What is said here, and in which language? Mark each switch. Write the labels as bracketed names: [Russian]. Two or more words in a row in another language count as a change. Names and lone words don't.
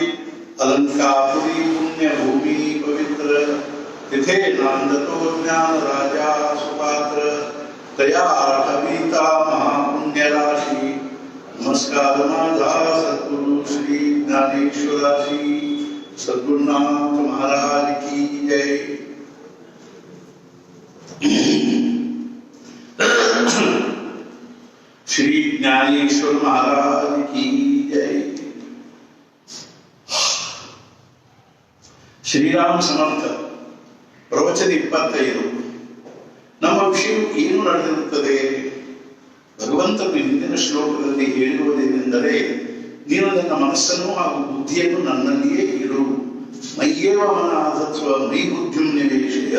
[Marathi] अलंकापुरी पुण्य भूमी पवित्र तिथे नांदतो ज्ञान राज सुपात्र तया कविता महापुण्य राशी. नमस्कार माझा सद्गुरू श्री ज्ञानेश्वर श्री [Hindi] सद्गुरुनाथ महाराज की जय। श्री ज्ञानेश्वर महाराज की जय। [Kannada] ಶ್ರೀರಾಮ ಸಮರ್ಥ ಪ್ರವಚನ 25. ನಮ್ಮ ವಿಷಯ ಏನು ನಡೆದಿರುತ್ತದೆ? ಭಗವಂತನು ಹಿಂದಿನ ಶ್ಲೋಕದಲ್ಲಿ ಹೇಳಿರುವುದೇನೆಂದರೆ, ನೀನು ನನ್ನ ಮನಸ್ಸನ್ನು ಹಾಗೂ ಬುದ್ಧಿಯನ್ನು ನನ್ನಲ್ಲಿಯೇ ಇಡು, [Sanskrit] ಮೈಯೇವ ಮನಾಧತ್ವ ಮೈ ಬುದ್ಧಿಂ ನಿವೇಶಯ.